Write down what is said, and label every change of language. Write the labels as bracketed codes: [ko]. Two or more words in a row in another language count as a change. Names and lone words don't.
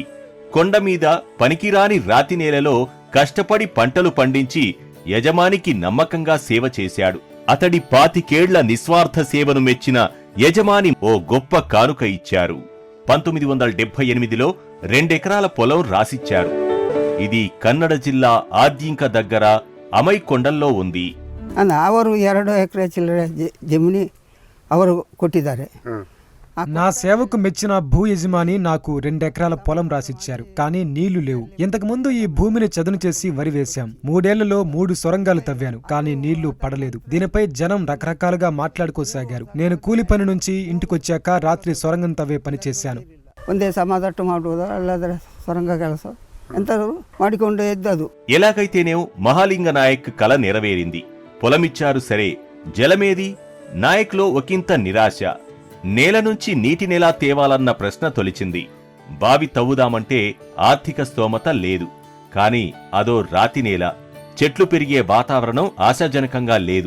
[te] కొండమీద పనికిరాని రాతి నేలలో కష్టపడి పంటలు పండించి యజమానికి నమ్మకంగా సేవ చేశాడు. అతడి 25 ఏళ్ల నిస్వార్థ సేవను మెచ్చిన యజమాని ఓ గొప్ప కానుక ఇచ్చారు. 1978లో 2 ఎకరాల పొలం రాసిచ్చారు. ఇది కన్నడ జిల్లా ఆద్యంక దగ్గర అమై కొండల్లో ఉంది. [kn] ಅವರು 2 ಎಕರೆ ಚಿಲ್ಲರೆ ಜಮೀನಿ ಅವರು ಕೊಟ್ಟಿದ್ದಾರೆ. [te] నా సేవకు మెచ్చిన భూ యజమాని నాకు 2 ఎకరాల పొలం రాసిచ్చారు. కానీ నీళ్లు లేవు. ఇంతకుముందు ఈ భూమిని చదును చేసి వరి వేశాం. 3 ఏళ్లలో 3 సొరంగాలు తవ్వాను. కానీ నీళ్లు పడలేదు. దీనిపై జనం రకరకాలుగా మాట్లాడుకోసాగారు. నేను కూలి పని నుంచి ఇంటికొచ్చాక రాత్రి సొరంగం తవ్వే పని చేశాను. [kn] ಒಂದೇ ಸಮಾದಟ್ಟು ಮಾಡುವುದ ಅಲ್ಲಾದ್ರೆ ಸೊರಂಗ ಕೆಲಸ ಎಂತದು ಮಾಡಿಕೊಂಡು ಎದ್ದದು. [te] ఎలాగైతేనేం మహాలింగ నాయక్ కల నెరవేరింది. పొలమిచ్చారు సరే, జలమేది? నాయక్లో ఒకంత నిరాశ. నేల నుంచి నీటినెలా తేవాలన్న ప్రశ్న తొలిచింది. బావి తవ్వుదామంటే ఆర్థిక స్తోమత లేదు. కాని అదో రాతి నేల, చెట్లు పెరిగే వాతావరణం ఆశాజనకంగా లేదు.